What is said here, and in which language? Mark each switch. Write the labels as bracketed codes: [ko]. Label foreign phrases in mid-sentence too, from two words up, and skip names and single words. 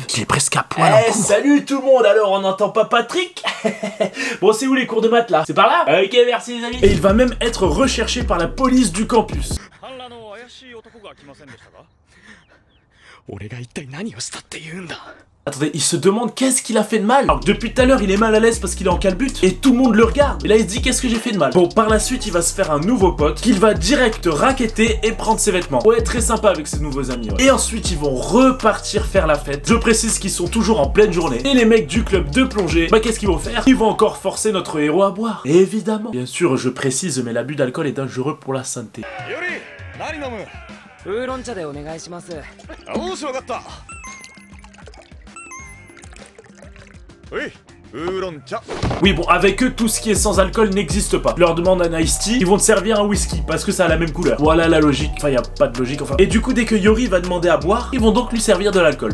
[fr] Qui est presque à poil en cours. Salut tout le monde, alors on n'entend pas Patrick? Bon, c'est où les cours de maths là? C'est par là? Ok, merci les amis. Et il va même être recherché par la police du campus. [ja] 俺が一体何をしたって言うんだ。 [fr] Attendez, il se demande qu'est-ce qu'il a fait de mal. Alors que depuis tout à l'heure, il est mal à l'aise parce qu'il est en calbute et tout le monde le regarde. Et là, il se dit qu'est-ce que j'ai fait de mal. Bon, par la suite, il va se faire un nouveau pote qu'il va direct racketter et prendre ses vêtements. Ouais, très sympa avec ses nouveaux amis. Ouais. Et ensuite, ils vont repartir faire la fête. Je précise qu'ils sont toujours en pleine journée. Et les mecs du club de plongée, bah qu'est-ce qu'ils vont faire? Ils vont encore forcer notre héros à boire. Évidemment. Bien sûr, je précise, mais l'abus d'alcool est dangereux pour la santé. [ja] ウーロン茶でお願いします。おしわかった。Oui, [fr] Oui, bon, avec eux, tout ce qui est sans alcool n'existe pas. Leur demande un [en] iced tea, [fr] ils vont te servir un whisky parce que ça a la même couleur. Voilà la logique. Enfin, y a pas de logique, enfin. Et du coup, dès que Yori va demander à boire, ils vont donc lui servir de l'alcool.